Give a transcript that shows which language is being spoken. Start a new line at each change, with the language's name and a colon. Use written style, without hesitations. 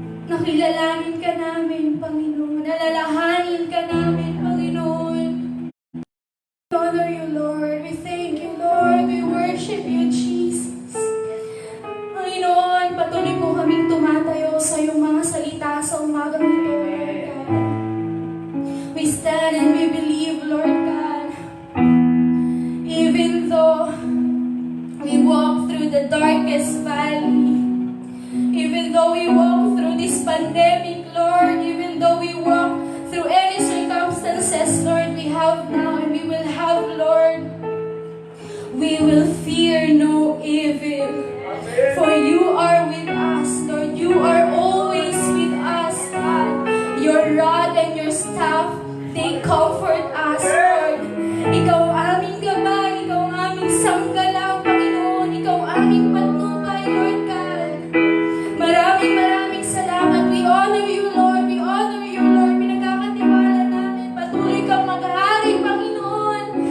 Filipino: Nakilalanin ka namin, Panginoon. Nalalahanin ka namin, Panginoon.
English: We honor you, Lord. We thank you, Lord. We worship you, Jesus.
Filipino: Panginoon, patuloy po kaming tumatayo sa iyong mga salita sa umagang ito, Lord God.
English: We stand and we believe, Lord God. Even though we walk through the darkest valley, even though we walk through this pandemic, Lord, even though we walk through any circumstances, Lord, we have now and we will have, Lord, we will fear no evil. For you are with us, Lord. You are always with us, God. Your rod and your staff, they comfort us, Lord.
Filipino: Ikaw ang aming gabay, ikaw ang aming sanggalang, Panginoon. Ikaw ang aming patnubay, Lord God. Maraming maraming salamat.
English: We honor you, Lord. We honor you, Lord.
Filipino: Pinagkakatiwala namin. Patuloy kang maghari, Panginoon.